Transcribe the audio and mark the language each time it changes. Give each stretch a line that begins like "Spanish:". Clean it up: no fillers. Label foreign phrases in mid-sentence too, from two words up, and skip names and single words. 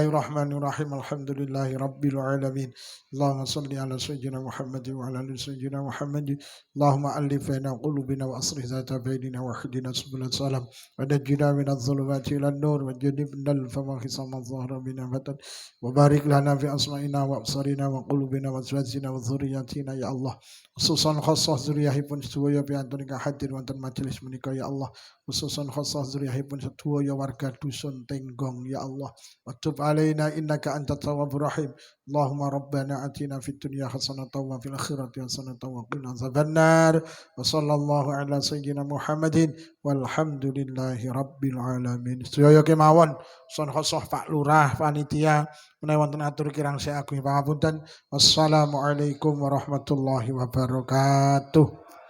Arabic: الرحمن الرحيم الحمد لله رب العالمين اللهم صل على سيدنا محمد وعلى آل سيدنا محمد اللهم ألف بين قلوبنا وأصلح ذات بيننا واهدنا سبل السلام ونجنا من الظلمات إلى النور وجنبنا الفواحش ما ظهر منها وبطن وبارك لنا في أسمائنا وأبصارنا وقلوبنا وأزواجنا وذرياتنا يا الله
Javanese: khususan khasah zuriyahipun sedaya piantun ingkang hadir wonten majelis menika
Arabic: يا الله
Javanese: khususan khasah zuriyahipun sedaya warga dusun
Arabic: Tenggong يا الله وتب علينا إنك أنت التواب الرحيم اللهم ربنا آتنا في الدنيا حسنة وفي الآخرة حسنة وقنا عذاب النار وصلى الله على سيدنا محمد والحمد لله رب العالمين
Javanese: sedaya kemawon son khasah Pak Lurah panitia menawi wonten atur kirang saya agung pangapunten
Arabic: والسلام عليكم ورحمة الله وبركاته